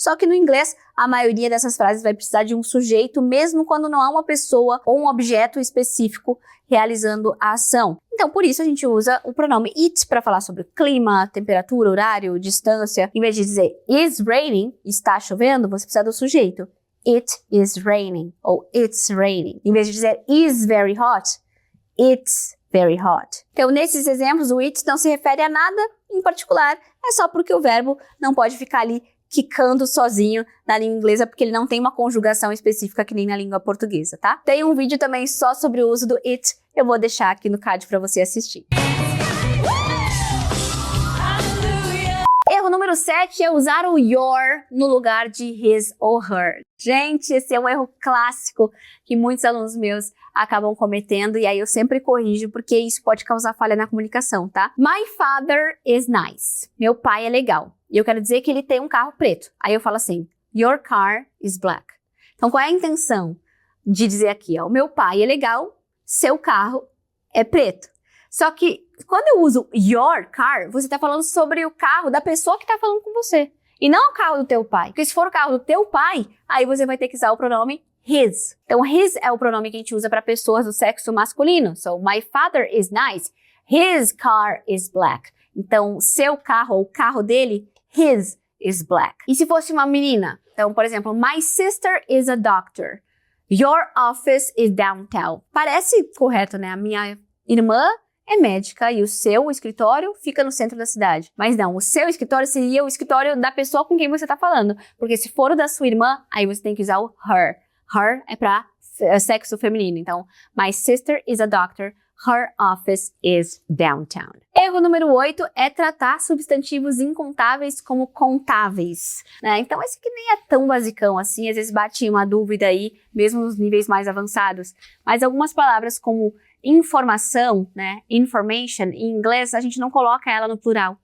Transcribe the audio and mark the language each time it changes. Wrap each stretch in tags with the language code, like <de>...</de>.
<pt>Só que no inglês, a maioria dessas frases vai precisar de um sujeito, mesmo quando não há uma pessoa ou um objeto específico realizando a ação. Então, por isso, a gente usa o pronome it para falar sobre clima, temperatura, horário, distância. Em vez de dizer</pt> <en>is raining,</en> <pt>está chovendo, você precisa do sujeito.</pt> <en>It is raining,</en> <pt>ou</pt> <en>it's raining.</en> <pt>Em vez de dizer</pt> <en>is very hot, it's very hot.</en> <pt>Então, nesses exemplos, o it não se refere a nada em particular, é só porque o verbo não pode ficar ali quicando sozinho na língua inglesa, porque ele não tem uma conjugação específica que nem na língua portuguesa, tá? Tem um vídeo também só sobre o uso do it, eu vou deixar aqui no card para você assistir. Erro número 7 é usar o your no lugar de his ou her. Gente, esse é um erro clássico que muitos alunos meus acabam cometendo e aí eu sempre corrijo porque isso pode causar falha na comunicação, tá?</pt> <en>My father is nice.</en> <pt>Meu pai é legal. E eu quero dizer que ele tem um carro preto. Aí eu falo assim,</pt> <en>your car is black.</en> <pt>Então qual é a intenção de dizer aqui? O meu pai é legal, seu carro é preto. Só que quando eu uso your car, você está falando sobre o carro da pessoa que está falando com você. E não o carro do teu pai. Porque se for o carro do teu pai, aí você vai ter que usar o pronome his. Então, his é o pronome que a gente usa para pessoas do sexo masculino.</pt> <en>So, my father is nice. His car is black.</en> <pt>Então, seu carro ou o carro dele,</pt> <en>his is black.</en> <pt>E se fosse uma menina? Então, por exemplo,</pt> <en>my sister is a doctor. Your office is downtown.</en> <pt>Parece correto, né? A minha irmã é médica e o seu escritório fica no centro da cidade. Mas não, o seu escritório seria o escritório da pessoa com quem você está falando. Porque se for o da sua irmã, aí você tem que usar o her. Her é para sexo feminino.</pt> <en>Então, my sister is a doctor. Her office is downtown.</en> <pt>Erro número 8 é tratar substantivos incontáveis como contáveis, né? Então, esse aqui nem é tão basicão assim. Às vezes bate uma dúvida aí, mesmo nos níveis mais avançados. Mas algumas palavras como informação, né, information, em inglês a gente não coloca ela no plural.</pt>